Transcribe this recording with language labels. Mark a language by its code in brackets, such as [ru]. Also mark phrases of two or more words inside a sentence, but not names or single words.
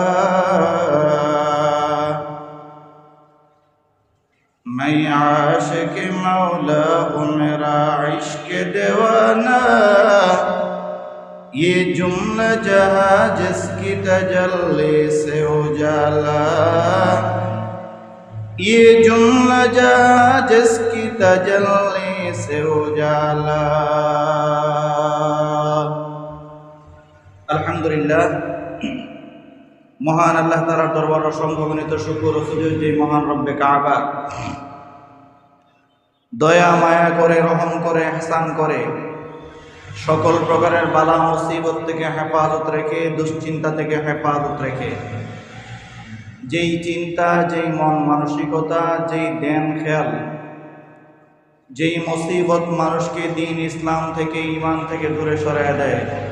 [ur] میں عاشق مولا ہوں میرا عشق دیوانہ یہ جملہ جہاں جس کی تجلی سے اجالا یہ جملہ جہاں جس کی تجلی سے اجالا [bn] আলহামদুলিল্লাহ মহান আল্লাহ তাআলার দরবারে অসংখ্য গণিত শুকর ও সুজুদ যে মহান রব্বে কাবা দয়া মায়া করে রহম করে ইহসান করে সকল প্রকারের বালা মুসিবত থেকে হেফাজত রেখে দুশ্চিন্তা থেকে হেফাজত রেখে যেই চিন্তা যেই মন মানসিকতা যেই ধ্যান খেয়াল যেই মুসিবত মানুষকে দিন ইসলাম থেকে ঈমান থেকে দূরে সরায় দেয়